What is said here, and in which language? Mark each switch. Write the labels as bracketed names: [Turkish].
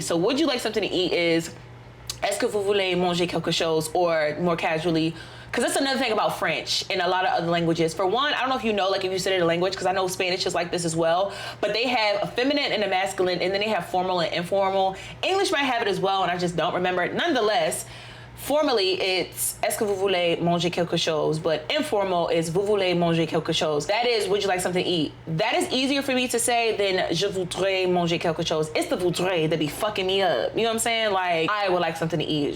[English] So would you like something to eat is, [French] est-ce que vous voulez manger quelque chose? [English] Or more casually, because that's another thing about French and a lot of other languages. For one, I don't know if you know, like if you studied a language, because I know Spanish is like this as well, but they have a feminine and a masculine, and then they have formal and informal. English might have it as well, and I just don't remember it. Nonetheless, formally, it's [French] est-ce que vous voulez manger quelque chose, [English] but informal is [French] vous voulez manger quelque chose. [English] That is, would you like something to eat? That is easier for me to say than [French] je voudrais manger quelque chose. [English] It's the voudrais that be fucking me up. You know what I'm saying? Like, I would like something to eat.